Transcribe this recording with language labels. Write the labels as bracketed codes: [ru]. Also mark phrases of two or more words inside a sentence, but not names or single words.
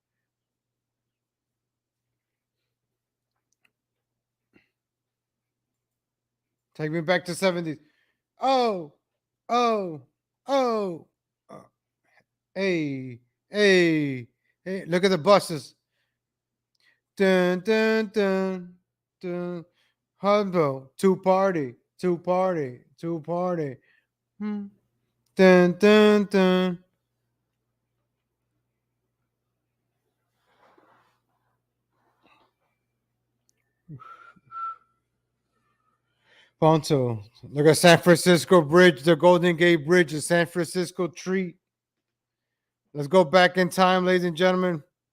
[en] Take me back to 70s. Oh, oh, oh. Hey, hey, hey. Look at the buses. Dun, dun, dun, dun. Humble. Two party. Two party. Two party. Hmm. Dun, dun, dun. Ponto. Look at San Francisco Bridge, the Golden Gate Bridge, the San Francisco treat. Let's go back in time, ladies and gentlemen.